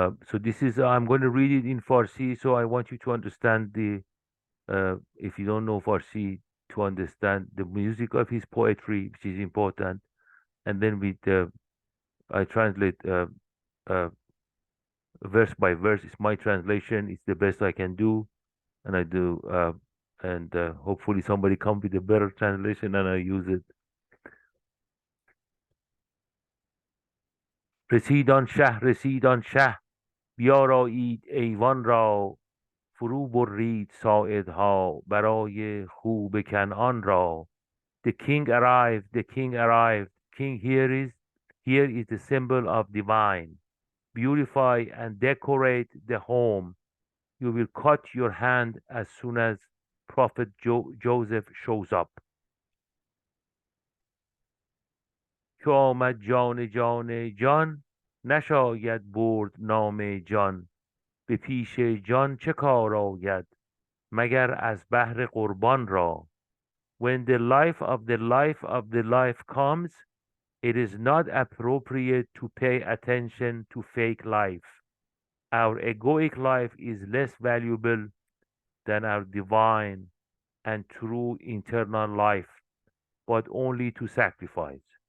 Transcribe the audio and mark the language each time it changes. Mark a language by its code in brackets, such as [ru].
[en] So this is I'm going to read it in Farsi. So I want you to understand if you don't know Farsi, to understand the music of his poetry, which is important, and then with I translate uh, verse by verse. It's my translation. It's the best I can do, and I do. And hopefully somebody come with a better translation and I use it. [fa] رسید آن شه بیارایید ایوان را فرو برید ساعدها برای خوب کنعان را. [en] The king arrived, the king arrived. King here is the symbol of divine. Beautify and decorate the home. You will cut your hand as soon as Prophet Joseph shows up. [fa] که آمد جان جان جان نشاید برد نام جان. به پیش جان چه کار آید مگر از بهر قربان را. [en] When the life of the life of the life comes, it is not appropriate to pay attention to fake life. Our egoic life is less valuable than our divine and true internal life, but only to sacrifice.